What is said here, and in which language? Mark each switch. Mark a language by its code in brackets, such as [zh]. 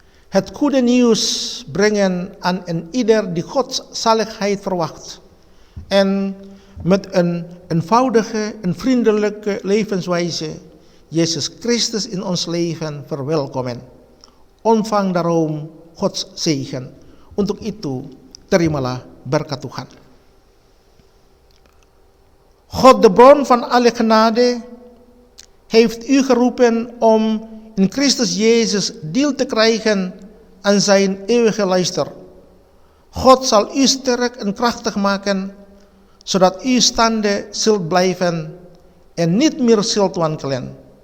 [nl] Het goede nieuws brengen aan een ieder die Gods zaligheid verwacht. En met een eenvoudige en vriendelijke levenswijze Jezus Christus in ons leven verwelkomen. Ontvang daarom Gods zegen. [id] Untuk itu, terimalah berkat Tuhan. [nl] God, de bron van alle genade, heeft u geroepen om in Christus Jezus deel te krijgen aan zijn eeuwige luister. God zal u sterk en krachtig maken, zodat u staande zult blijven en niet meer zult wankelen.